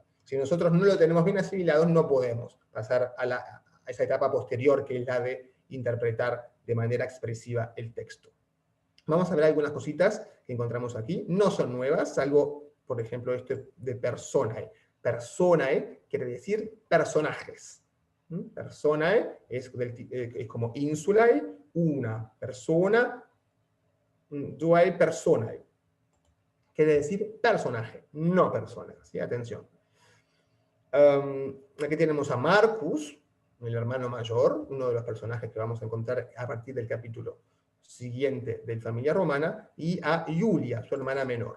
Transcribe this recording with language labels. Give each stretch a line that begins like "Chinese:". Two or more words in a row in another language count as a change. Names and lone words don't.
Spanish: Si nosotros no lo tenemos bien asimilado, no podemos pasar a esa etapa posterior, que es la de interpretar de manera expresiva el texto. Vamos a ver algunas cositas que encontramos aquí. No son nuevas, salvo, por ejemplo, esto de personae. Personae quiere decir personajes. Personae es como insulae, una persona,
Latin: duae personae.
Spanish: Quiere decir personaje, no persona. ¿Sí? Atención. Aquí tenemos a Marcus, el hermano mayor, uno de los personajes que vamos a encontrar a partir del capítulo siguiente de Familia Romana, y a Julia, su hermana menor.